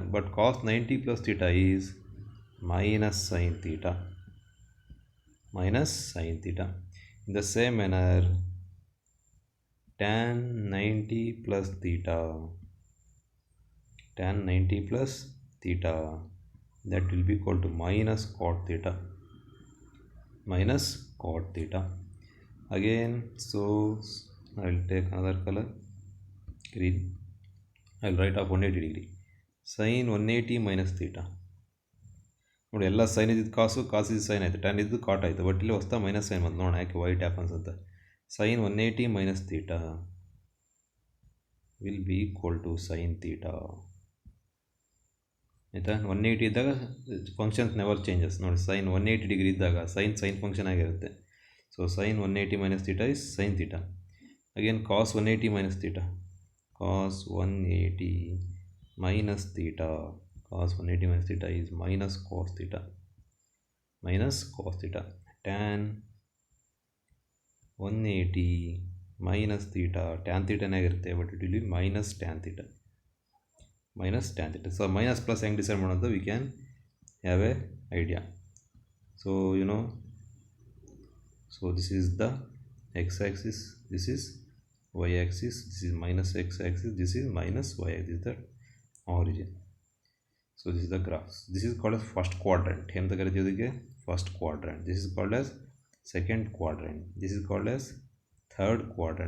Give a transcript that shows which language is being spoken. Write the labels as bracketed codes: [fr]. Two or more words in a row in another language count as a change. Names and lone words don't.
[en] But cos 90 plus theta is minus sin theta. Minus sin theta. In the same manner, tan 90 plus theta. Tan 90 plus theta, that will be equal to minus cot theta. Minus cot theta. Again, so I will take another color, green. I will write off 180 degree. Sin 180 minus theta. [kn] ನೋಡಿ, ಎಲ್ಲ ಸೈನ್ ಇದ್ದಿದ್ದು ಕಾಸು, ಕಾಸು ಇದ್ದು ಸೈನ್ ಆಯಿತು, ಟ್ಯಾನ್ ಇದ್ದು ಕಾಟ್ ಆಯಿತು. [en] ಬಟ್ [kn] ಇಲ್ಲಿ ಹೊಸ್ತಾ [en] minus sine [kn] ಬಂತು. ನೋಡೋಣ ಯಾಕೆ [en] what happens ಅಂತ. sine 180 minus theta will be equal to sine theta. [kn] ಆಯಿತಾ? 180 ಇದ್ದಾಗ [en] functions never changes. [kn] ನೋಡಿ, [en] sine 180 degree [kn] ಇದ್ದಾಗ [en] sine function [kn] ಆಗಿರುತ್ತೆ. [en] So sine 180 minus theta is sine theta. Again cos 180 minus theta. ಕಾಸ್ 180 minus theta. Cos 180 minus theta is minus cos theta. Minus cos theta. Tan 180 minus theta. Tan theta ಆಗಿರುತ್ತೆ, but it will be minus tan theta. Minus tan theta. So minus plus [kn] ಹೆಂಗೆ ಡಿಸೈಡ್ ಮಾಡೋದು? [en] We can have a idea. So you know, so this is the x axis, this is y axis, this is minus x axis, this is minus y axis, this is the origin. So this is the graphs. This is called as first quadrant. First quadrant. This is called as second quadrant. This is called as third quadrant.